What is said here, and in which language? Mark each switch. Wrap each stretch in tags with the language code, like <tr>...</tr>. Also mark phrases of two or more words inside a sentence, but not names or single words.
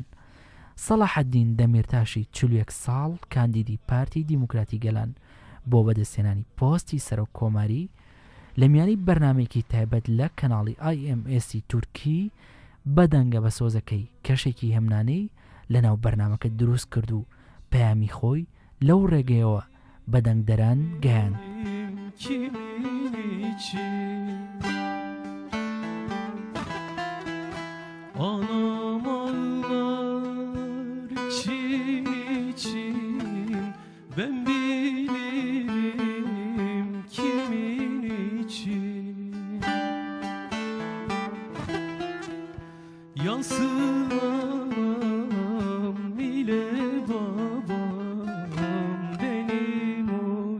<ckb>سەلاحەدین دەمیرتاشی 41 ساڵ کاندیدی پارتی دیموکراتی گەلان بۆ بەدەستێنانی پۆستی سەرۆک کۆماری لە میانی بەرنامێکی تایبەت لە کەناڵی IMS تورکی بەدەنگە بە سۆزەکەی کەشێکی هەمنانەی لەناو بەرنامەکە دروست کرد و پەیامی خۆی لەو ڕێگەیەوە بەدەنگدەران گەیان.</ckb> <tr>Ben bilirim kimin için yansımam ile babam benim o</tr>